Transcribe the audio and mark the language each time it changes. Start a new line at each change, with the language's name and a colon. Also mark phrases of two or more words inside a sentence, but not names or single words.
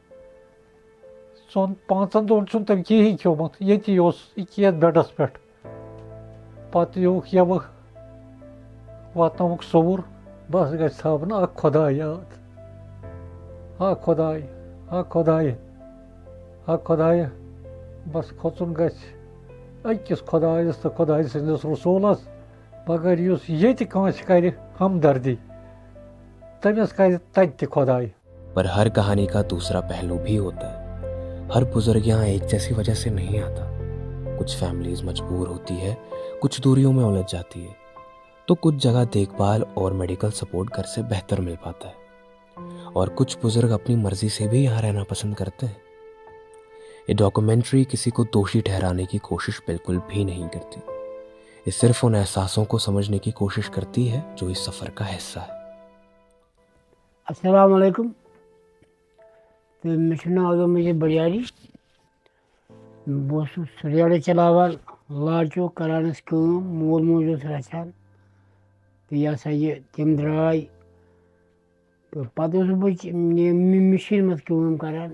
Kashmiri: 5 دۄہَن چھُنہٕ تٔمۍ کِہیٖنۍ کھیوٚمُت ییٚتی اوس ییٚکیٛاہ یَتھ بٮ۪ڈَس پٮ۪ٹھ پَتہٕ یِوُکھ یَوٕ واتنووُکھ صوٚوُر بَس گژھِ تھاوُن اکھ خۄداے یاد خۄدایہِ بَس کھوژُن گژھِ أکِس خۄدایَس تہٕ خۄداے سٕنٛدِس رسوٗلَس مگر یُس ییٚتہِ کٲنٛسہِ کَرِ ہمدردی تٔمِس کَرِ تَتہِ تہِ خۄداے۔
Urdu: پر ہر کہانی کا دوسرا پہلو بھی ہوتا ہے۔ ہر بزرگ یہاں ایک جیسی وجہ سے نہیں آتا۔ کچھ فیملیز مجبور ہوتی ہے، کچھ دوریوں میں الجھ جاتی ہے، تو کچھ جگہ دیکھ بھال اور
English: medical support
Urdu: گھر سے بہتر مل پاتا ہے، اور کچھ بزرگ اپنی مرضی سے بھی یہاں رہنا پسند کرتے ہیں۔ یہ ڈاکومنٹری کسی کو دوشی ٹھہرانے کی کوشش بالکل بھی نہیں کرتی، یہ صرف ان احساسوں کو سمجھنے کی کوشش کرتی ہے جو اس سفر کا حصہ ہے۔
Kashmiri: السلام علیکم تہٕ مےٚ چھُ ناو عبدل مجیٖد بڑیاری بہٕ اوسُس ریڈٕ چلاوان لال چوک کران ٲسۍ کٲم مول موج اوس رَچھان تہٕ یہِ ہسا یہِ تِم درٛاے تہٕ پَتہٕ اوسُس بہٕ مِشیٖن منٛز کٲم کران